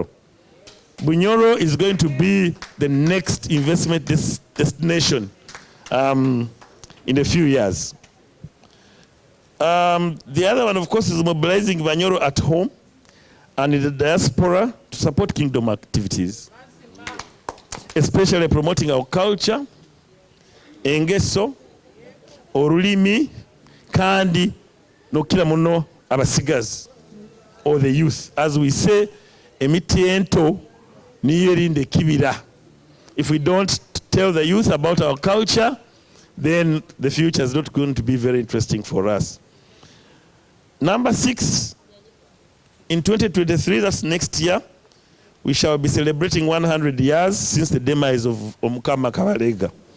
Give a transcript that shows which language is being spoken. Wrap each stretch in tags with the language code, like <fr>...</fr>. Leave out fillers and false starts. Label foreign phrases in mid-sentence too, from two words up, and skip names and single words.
<en>Bunyoro is going to be the next investment destination in a few years. The other one, of course, is mobilizing Bunyoro at home and in the diaspora to support kingdom activities, especially promoting our culture,</en> <nyo>engeso, orulimi, kandi, nokila muno abasigazi,</nyo> <en>or the youth. As we say,</en> <nyo>emitiento niyerinde kibira.</nyo> <en>If we don't tell the youth about our culture, then the future is not going to be very interesting for us. Number 6, in 2023, that's next year, we shall be celebrating 100 years since the demise of Omukama Kabalega.</en>